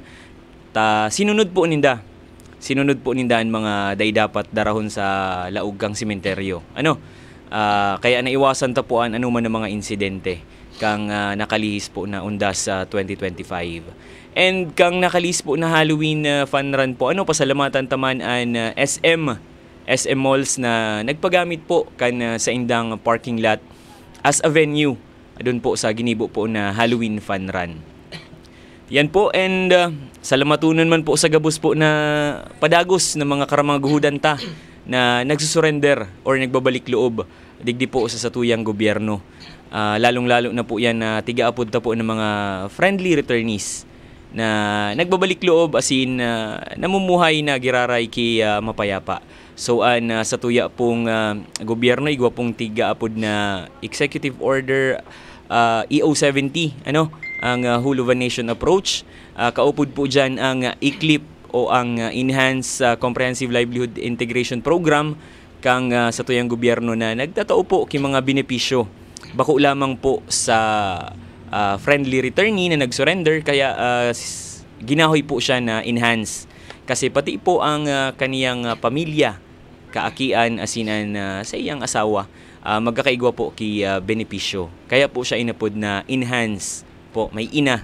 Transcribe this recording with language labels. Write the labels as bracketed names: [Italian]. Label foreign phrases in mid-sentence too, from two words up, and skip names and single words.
[Bikol] Sinunod po ninda ang mga daydapat darahon sa laug kang sementeryo. Kaya naiwasan tapuan anuman ng mga insidente kang nakalihis po na undas sa 2025. And kang nakalihis po na Halloween fun run po, pasalamatan taman an SM malls na nagpagamit po kan sa indang parking lot [English] as a venue [Bikol] doon po sa ginibo po na Halloween fun run. Yan po, and salamatunan man po sa gabus po na padagos ng mga karamangguhudan ta na nagsusurrender or nagbabalik loob digdi po sa satuyang gobyerno. Lalong-lalo na po yan na tigaapod ta po ng mga [English] friendly returnees [Bikol] na nagbabalik loob as in namumuhay na giraray ki mapayapa. So sa tuya pong gobyerno igwa pong tigaapod na Executive Order EO70 ang Whole of a Nation approach. Kaupod po dyan ang ICLIP o ang Enhanced Comprehensive Livelihood Integration Program kang sa tuyang gobyerno na nagtatao po ki mga benepisyo bako lamang po sa [English] friendly returnee [Bikol] na nag-surrender, kaya ginahoy po siya na enhance kasi pati po ang kaniyang pamilya kaakian asinan sa iyang asawa magkakaigwa po ki benepisyo, kaya po siya inapod na enhance po, may ina.